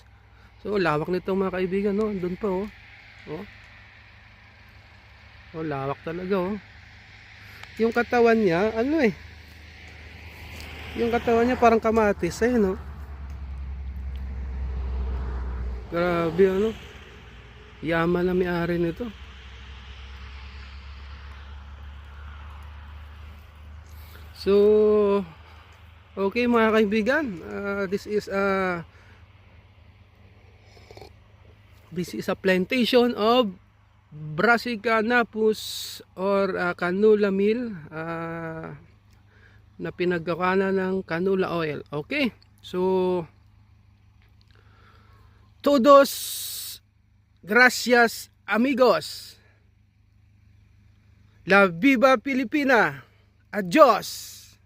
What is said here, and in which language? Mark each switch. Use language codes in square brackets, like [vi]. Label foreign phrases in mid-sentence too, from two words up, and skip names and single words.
[tl] So lawak nito mga kaibigan, no? Doon pa lawak talaga Yung katawan niya yung katawan niya parang kamatis no? Grabe yaman na may-ari nito. So okay mga kaibigan, [en] this is a plantation of Brassica napus or canola meal [tl] na pinagkakanan ng [en] canola oil. [es] Okay, so todos gracias amigos. La Viva Pilipina. Adios.